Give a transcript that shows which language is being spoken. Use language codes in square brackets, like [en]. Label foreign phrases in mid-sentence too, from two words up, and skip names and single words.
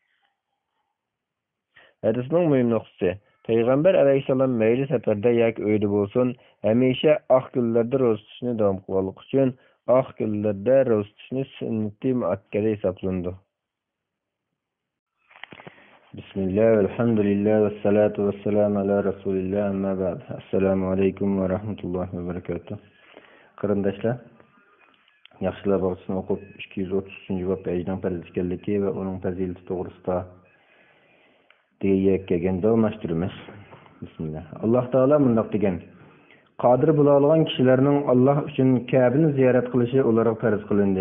[uz] Hadisning muhim nuqtasi: Payg'ambar alayhissalom mayli safarda yoki uyda bo'lsin, hamisha oq kunlarda ro'za tutishni davom qilganligi uchun oq kunlarda ro'za tutishni sunnati muakkada hisoblandi. [ar] بسم الله، الحمد لله, والصلاة والسلام على رسول الله, أما بعد. السلام عليكم ورحمة الله وبركاته. [uz] Qarindoshlar, yaxshilar bo'lsin o'qib 233 bab ajdan farzlikligi va uning fazilati to'g'risida degan davomlashtiramiz. Bismillah. Alloh taolo bundoq degan: qodir bo'la olgan kishilarning Alloh uchun Ka'bani ziyorat qilishi ularga farz qilindi.